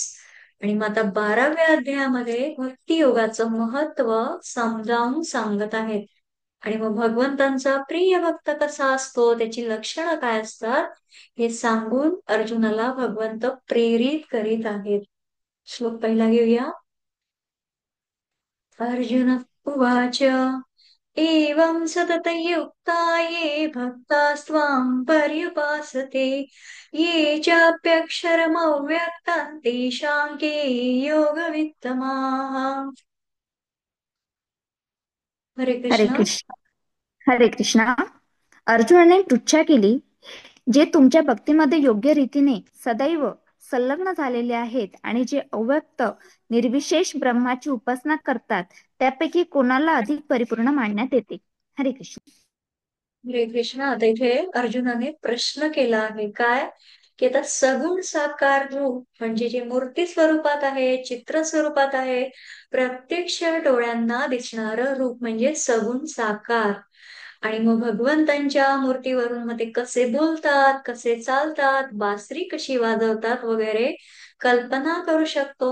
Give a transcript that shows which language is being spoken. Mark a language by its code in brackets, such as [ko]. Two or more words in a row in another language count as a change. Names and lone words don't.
[mr] आणि मग आता 12व्या अध्यायामध्ये भक्ती योगाचं महत्व समजावून सांगत आहेत। आणि मग भगवंतांचा प्रिय भक्त कसा असतो, त्याची लक्षणं काय असतात, हे सांगून अर्जुनाला भगवंत प्रेरित करीत आहेत। श्लोक पहिला घेऊया। [sa] अर्जुन उवाच एवं सततयुक्ता ये भक्तास्त्वां पर्युपासते ये चाप्यक्षरमव्यक्तं तेषां के योगवित्तमाः। हरे हरे कृष्ण। कृष्ण हरे कृष्णा. [mr] अर्जुनाने पृच्छा केली, जे तुमच्या भक्तीमध्ये योग्य रीतीने सदैव संलग्न झालेले आहेत आणि जे अव्यक्त निर्विशेष ब्रह्माची उपासना करतात, त्यापैकी कोणाला अधिक परिपूर्ण मानण्यात येते? [sa] हरे कृष्ण. हरे कृष्ण। [mr] आता इथे अर्जुनाने प्रश्न केला आहे काय, की आता सगुण साकार रूप म्हणजे जे मूर्ती स्वरूपात आहे, चित्र स्वरूपात आहे, प्रत्यक्ष डोळ्यांना दिसणार रूप म्हणजे सगुण साकार। आणि मग भगवंतांच्या मूर्तीवरून मग ते कसे बोलतात, कसे चालतात, बासरी कशी वाजवतात वगैरे कल्पना करू शकतो।